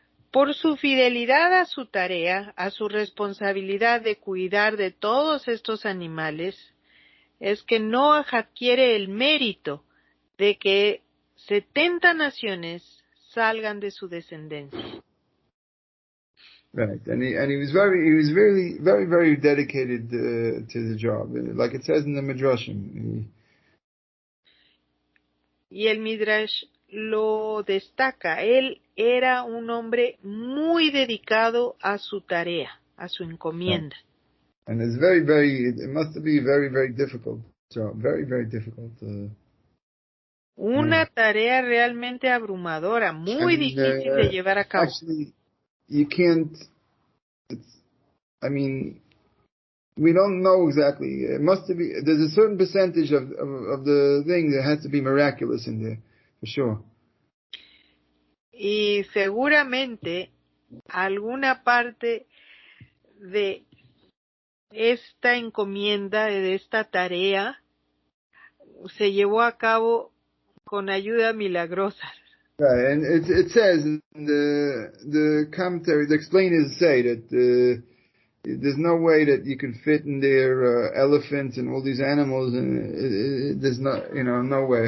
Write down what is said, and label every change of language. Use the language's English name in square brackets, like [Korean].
[Spanish] Por su fidelidad a su tarea, a su responsabilidad de cuidar de todos estos animales, es que Noach adquiere el mérito de que 70 naciones salgan de su descendencia. [English] Right, and he was very, very, very dedicated to the job, like it says in the Midrashim. [Spanish] Y el Midrash lo destaca. Él era un hombre muy dedicado a su tarea, a su encomienda. [English] And it's it must be very, very difficult job, very, very difficult. [Spanish] Una tarea realmente abrumadora, muy difícil de llevar a cabo. [English] Actually, you can't, we don't know exactly. It must be, there's a certain percentage of the thing that has to be miraculous in there, for sure. [Spanish] Y seguramente alguna parte de esta encomienda, de esta tarea, se llevó a cabo con ayuda milagrosa. [English] Right, and it says in the commentary, the explainers say that there's no way that you can fit in there elephants and all these animals, and there's no way.